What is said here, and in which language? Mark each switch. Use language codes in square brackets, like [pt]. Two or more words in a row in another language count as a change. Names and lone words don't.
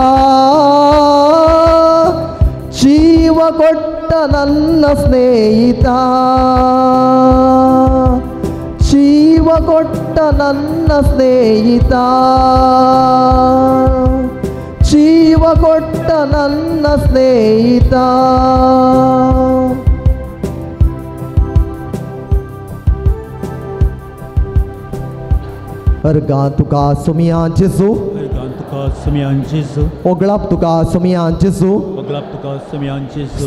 [kn] ಜೀವ ಕೊಟ್ಟ ನನ್ನ ಸ್ನೇಹಿತ ಜೀವ ಕೊಟ್ಟ ನನ್ನ ಸ್ನೇಹಿತ ಜೀವ ಕೊಟ್ಟ ನನ್ನ ಸ್ನೇಹಿತ [kok] अर्गां तुका सुमिया जेजू Ergan tuka sumian Jesu. ओगळाप तुका सुमिया जेजू Oglap tuka sumian Jesu.